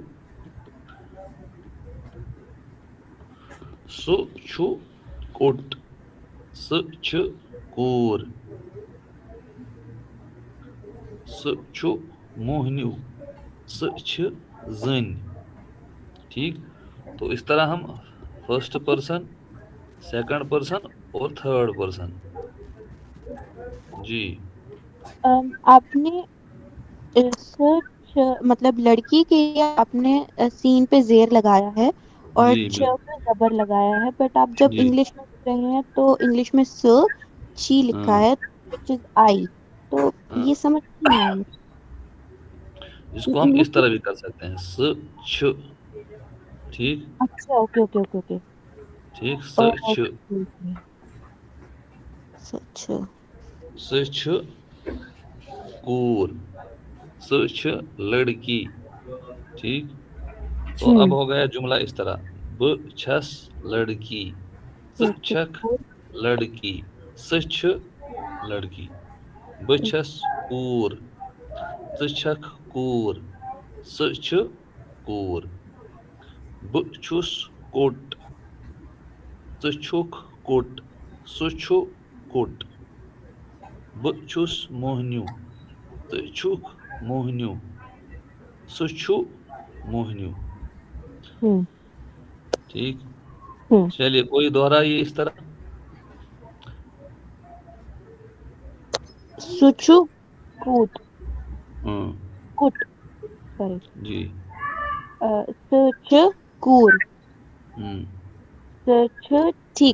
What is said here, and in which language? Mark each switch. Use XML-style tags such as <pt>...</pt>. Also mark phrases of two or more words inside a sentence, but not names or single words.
<ks>سو چھو کوٹ س چھ کور س چھو موہنیو س چھ زن،</ks> <ur>ٹھیک؟ تو اس طرح ہم</ur> <en>first person, second person</en> <ur>اور</ur> <en>third person.</en> <ur>جی آپ نے سرچ مطلب لڑکی کے لیے آپ نے سین پہ زیر لگایا ہے اور جی چ پہ زبر لگایا ہے، بٹ آپ جب جی انگلش میں لکھ رہے ہیں تو انگلش میں س چی لکھا ہاں</ur> <en>ہے which is I،</en> <ur>تو ہاں، یہ سمجھ نہیں آئی اس کو ہم اس طرح بھی کر سکتے ہیں</ur> <ks>س چھ،</ks> <ur>ٹھیک اچھا</ur> <en>okay okay okay okay</en> <ur>ٹھیک،</ur> <ks>س چھ سچ س چھ کور س چھ لڑکی، ٹھیک؟</ks> <ur>تو اب ہو گیا جملہ اس طرح،</ur> <ks>ب چھس لڑکی س چھک لڑکی س چھ لڑکی، ب چھس کور ژ چھکھ کور س چھ کور، ب چھس کوٹ ژ چھکھ کوٹ س چھُ کوٹ، ب چھس موہنیو ژ چھکھ موہنیو س چھُ موہنیو،</ks> <ur>ٹھیک؟ چلیے کوئی دوہرائیے اس طرح۔</ur> <ks>سچو کوٹ</ks> <ur>ہاں</ur> <ks>کوٹ سوری</ks> <ur>جی</ur> <ks>سچ کور سچ ٹھیک،</ks>